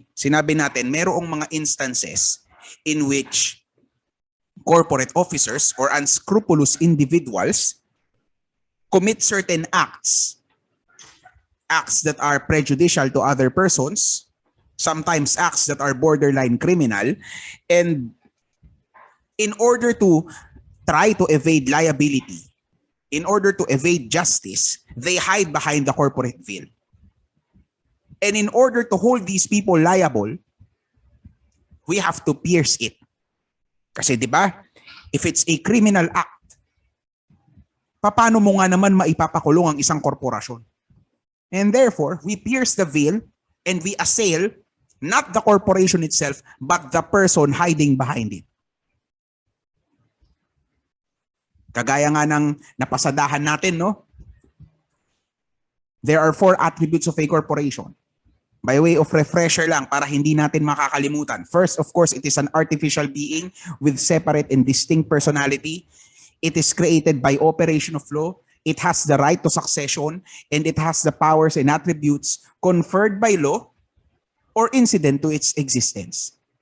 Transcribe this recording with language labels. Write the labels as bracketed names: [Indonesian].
[Filipino] sinabi natin merong [English] mga instances in which corporate officers or unscrupulous individuals commit certain acts that are prejudicial to other persons, sometimes acts that are borderline criminal, and in order to try to evade liability, in order to evade justice, they hide behind the corporate veil. And in order to hold these people liable, we have to pierce it. [Filipino] Kasi 'di ba? [English] If it's a criminal act, [Filipino] paano mo nga naman maipapakulong ang isang korporasyon? [English] And therefore, we pierce the veil and we assail not the corporation itself, but the person hiding behind it. [Filipino] Kagaya nga ng napasadahan natin, no? [English] There are 4 attributes of a corporation. By way of refresher [Filipino] lang para hindi natin makakalimutan. [English] First, of course, it is an artificial being with separate and distinct personality. It is created by operation of law. It has the right to succession, and it has the powers and attributes conferred by law or incident to its existence.